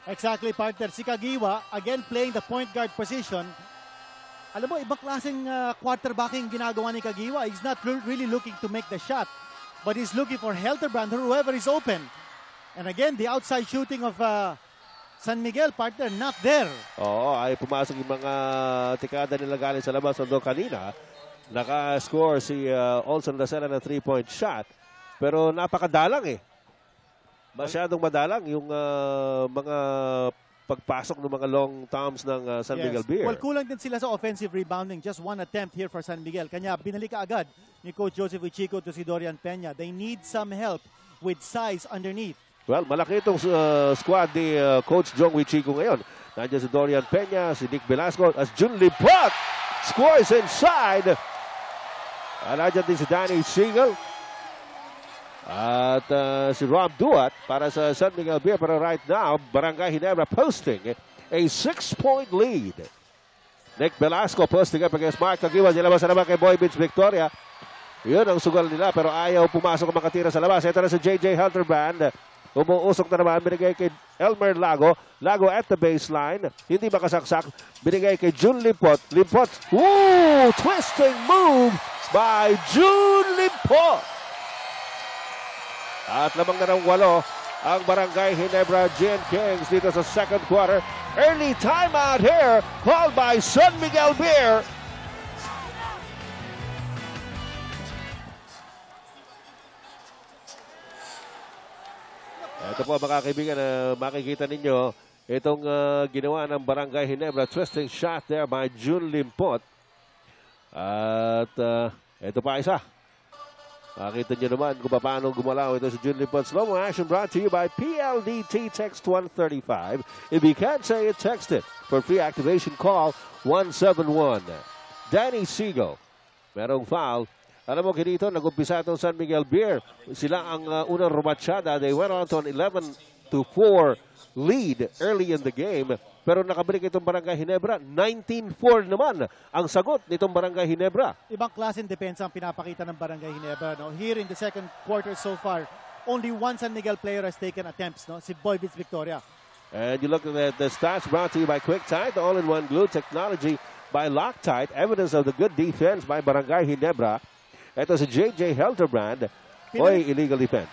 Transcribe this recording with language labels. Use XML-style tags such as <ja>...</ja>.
<en>Exactly, partner. Si Kagiwa, again playing the point guard position.</en> <tl>Alam mo, ibang klaseng quarterbacking ginagawa ni Kagiwa.</tl> <en>He's not really looking to make the shot, but he's looking for Helterbrand or whoever is open. And again, the outside shooting of San Miguel, partner, not there.</en> <tl>Oo, ay pumasok yung mga tikada nila galing sa labas. Although kanina, naka-score si Olson Racela na 3-point shot. Pero napakadalang eh. Masyadong madalang yung mga pagpasok ng mga long toms ng San Miguel Beer. Well, kulang din sila sa offensive rebounding.</tl> <en>Just one attempt here for San Miguel.</en> <tl>Kanya binalik agad ni Coach Joseph Uchico to si Dorian Peña.</tl> <en>They need some help with size underneath.</en> <tl>Well, malaki itong squad ni Coach Jong Uchico ngayon. Nandiyan si Dorian Peña, si Nick Velasco,</tl> <en>as Jun Lipot scores inside.</en> <tl>Nandiyan din si Danny Siegel. At si Rob Duat para sa San Miguel Beer.</tl> <en>Pero right now, Barangay Ginebra posting a 6-point lead. Nick Velasco posting up against Mark Kagiwa.</en> <tl>Nilabas na naman kay Boy Beach Victoria. Yun ang sugal nila pero ayaw pumasok ang makatira sa labas. Ito na si J.J. Helterbrand. Umuusok na naman. Binigay kay Elmer Lago.</tl> <en>Lago at the baseline.</en> <tl>Hindi makasaksak. Binigay kay Jun Lipot. Lipot. Ooh!</tl> <en>Twisting move by Jun Lipot.</en> <tl>At lamang na ng 8 ang Barangay Ginebra Gin Kings dito sa second quarter.</tl> <en>Early timeout here called by San Miguel Beer.</en> <tl>Ito po mga kaibigan, makikita ninyo itong ginawa ng Barangay Ginebra.</tl> <en>Twisting shot there by Jun Limpot.</en> <tl>At ito pa isa. Makita nyo naman kung paano gumalaw ito si Jun Limpot.</tl> <en>Slow-mo action brought to you by PLDT. Text 135. If you can't say it, text it. For free activation, call 171. Danny Siegel.</en> <tl>Merong foul. Alam mo, kinito, nag-umpisa itong San Miguel Beer. Sila ang unang rumatsyada.</tl> <en>They went on to an 11-4 lead early in the game.</en> <tl>Pero nakabalik itong Barangay Ginebra. 19-4 naman ang sagot nitong Barangay Ginebra. Ibang klaseng depensa ang pinapakita ng Barangay Ginebra. No?</tl> <en>Here in the second quarter so far, only one San Miguel player has taken attempts.</en> <tl>No? Si Boy Beach Victoria.</tl> <en>And you look at the stats brought to you by QuickTime, the all-in-one glue technology by Loctite. Evidence of the good defense by Barangay Ginebra.</en> <tl>Ito si J.J. Helterbrand. Oy, illegal defense.</tl>